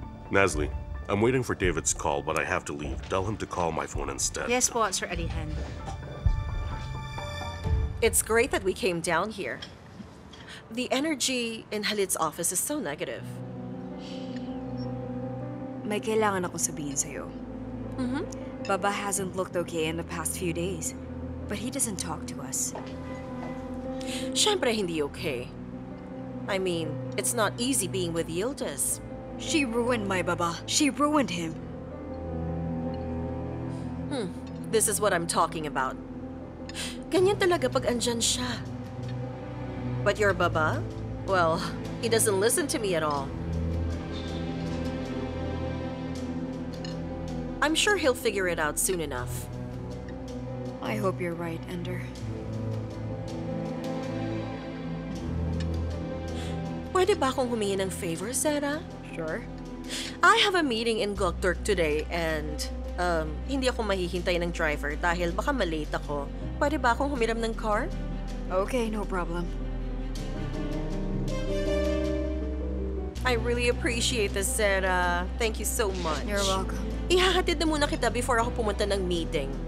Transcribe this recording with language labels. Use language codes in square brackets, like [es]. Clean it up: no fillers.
[en] Nasli, I'm waiting for David's call, but I have to leave. Tell him to call my phone instead. Yes po, Sir Alihan. It's great that we came down here. The energy in Halit's office is so negative. [tl] May kailangan akong sabihin sa'yo. [en] Baba hasn't looked okay in the past few days. But he doesn't talk to us. [tl] Siyempre hindi okay. [en] I mean, it's not easy being with Yildiz. She ruined my Baba. She ruined him. This is what I'm talking about. [tl] Ganyan talaga pag andyan siya. [en] But your Baba? Well, he doesn't listen to me at all. I'm sure he'll figure it out soon enough. I hope you're right, Ender. [tl] Pwede ba akong humingi ng favor, Sarah? [en] Sure. I have a meeting in Gokturk today and [tl] hindi ako mahihintay ng driver dahil baka malate ako. Pwede ba akong humiram ng car? [en] Okay, no problem. I really appreciate this, Sarah. Thank you so much. You're welcome. [tl] Ihahatid na muna kita before ako pumunta ng meeting.